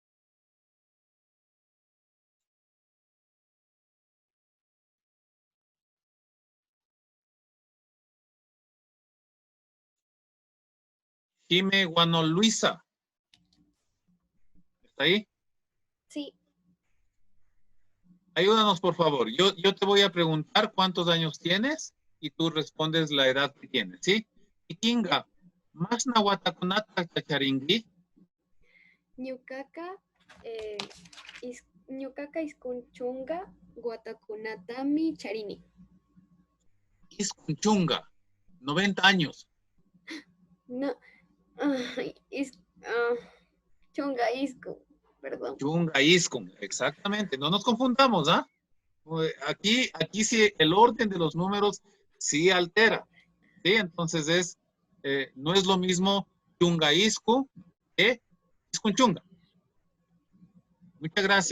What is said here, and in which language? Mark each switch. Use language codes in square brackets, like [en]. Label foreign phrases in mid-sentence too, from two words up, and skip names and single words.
[es] Jime Guano Luisa. ¿Está ahí? Sí. Ayúdanos, por favor. Yo te voy a preguntar cuántos años tienes y tú respondes la edad que tienes, ¿sí? [qu] Ikinga, ¿más na Watakunata Charingli? Ñukaka Iskunchunga Watakunatami Charini. [es] Iskunchunga, 90 años. No, [qu] Chunga Iskun, [es] perdón. [qu] Chunga Iskun, [es] exactamente. No nos confundamos, ¿ah? Aquí sí el orden de los números sí altera. ¿Sí? Entonces no es lo mismo [qu] Chunga Isku [es] que Iskunchunga. Muchas gracias.